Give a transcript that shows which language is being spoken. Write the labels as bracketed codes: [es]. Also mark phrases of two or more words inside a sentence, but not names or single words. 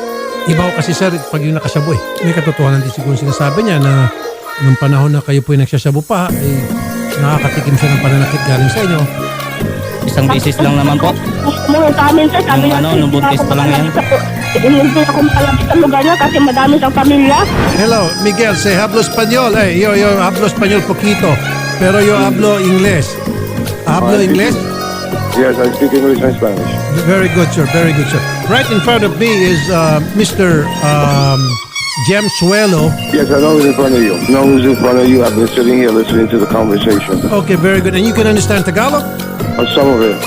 [tl] Iba ko kasi sir, pag yung nakasyabo may katotohanan din siguro sinasabi niya na nung panahon na kayo po yung nagsasyabo pa, nakakatikim siya ng pananakit galing sa inyo. Isang beses lang naman po. Mula sa amin, sir, sabi niya, Nung buntis pa lang yan. Hindi ako makalapit sa lugar niya kasi madami siyang pamilya. [es] Hello, Miguel, say hablo español. Yo hablo español poquito, pero yo hablo inglés. Hablo inglés? [en] Yes, I speak English and Spanish. Very good, sir. Very good, sir. Right in front of me is Mr. Jem Suelo. Yes, I know who's in front of you. Know who's in front of you. I've been sitting here listening to the conversation. Okay, very good. And you can understand Tagalog? Some of it.